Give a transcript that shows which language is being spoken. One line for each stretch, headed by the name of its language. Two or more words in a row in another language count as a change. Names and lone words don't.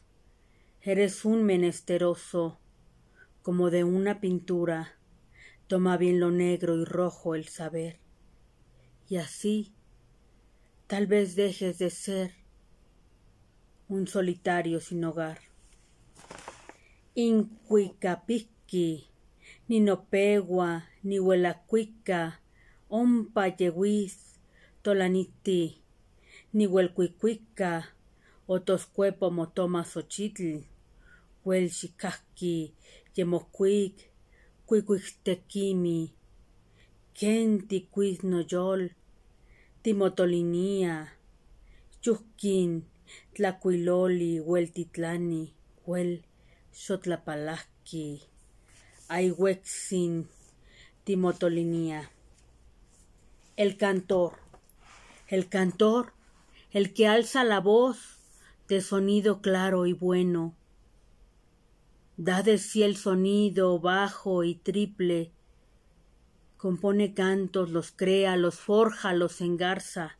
Spanish: Eres un menesteroso, como de una pintura. Toma bien lo negro y rojo el saber. Y así, tal vez dejes de ser un solitario sin hogar.
Nahuatl languages: Incuicapiqui, ni nopegua, ni huelacuica, ompa yehuiz, tolaniti, ni huelcuicuica, otoscuepo motoma xochitl, huelxicahqui, yemocuic, cuicuictequimi, ken ticuiz noyol, timotolinía, yuhquin, tlacuiloli, hueltitlani, huel xotlapalahqui, aihuexin, timotolinía.
Spanish: El cantor, el que alza la voz de sonido claro y bueno, da de sí el sonido bajo y triple, compone cantos, los crea, los forja, los engarza.